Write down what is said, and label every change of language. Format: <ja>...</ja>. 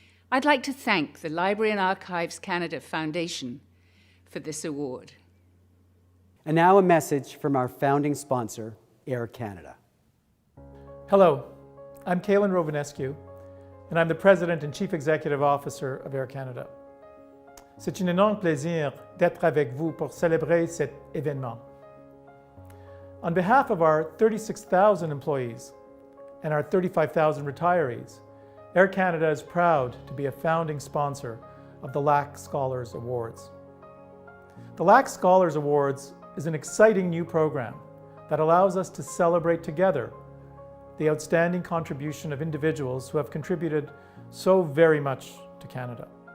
<en>I'd like to thank the Library and Archives Canada Foundation for this award. And now a message from our founding sponsor, Air Canada. Hello, I'm Kalen Rovanescu, and I'm the President and Chief Executive Officer of Air Canada.</en> <fr>C'est un énorme plaisir d'être avec vous pour célébrer cet événement.</fr> <en>On behalf of our 36,000 employees and our 35,000 retirees, Air Canada is proud to be a founding sponsor of the Lac Scholars Awards. The Lac Scholars Awards is an exciting new program that allows us to celebrate together the outstanding contribution of individuals who have contributed so very much to Canada.</en>